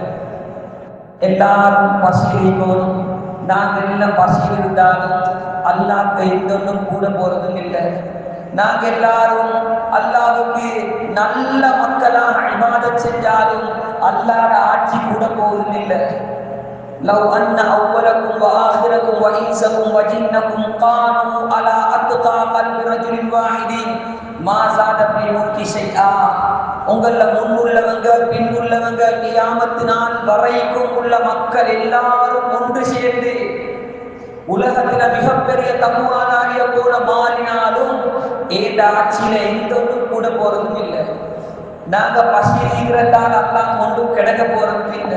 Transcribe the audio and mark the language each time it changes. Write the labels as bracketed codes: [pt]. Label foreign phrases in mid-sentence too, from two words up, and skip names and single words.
[ta] எல்லாரும் பசியிருக்கோம், நாங்கள் எல்லாம் பசி இருந்தாலும் அல்லாஹ்க்கு எந்தொன்னும் கூட போறதும் இல்லை. நாங்கள் எல்லாரும் அல்லாஹ்வுக்கு நல்ல மக்களாக இபாதத் செஞ்சாலும் அல்லாஹ்வோட ஆட்சி கூட போவதும் இல்லை. [ar] لو أن أولكم وآخركم وإنسكم وجنكم قاموا على أتقى قلب رجل واحد ما زاد في الملك شيئا. [ta] உங்கள முன்னுள்ளவங்க பின்னுள்ளவங்க கியாமத்து நாள் வரைக்கும் உள்ள மக்கள் எல்லாரும் ஒன்று சேர்ந்து உலகத்துல மிகப்பெரிய தக்குவாதாரிய போல மாறினாலும் ஏந்த ஆட்சியில எந்த ஒன்றும் கூட போறதும் இல்லை. நாங்க பசிக்கிறதால் அல்லாஹ் ஒன்றும் கிடைக்க போறதும் இல்லை.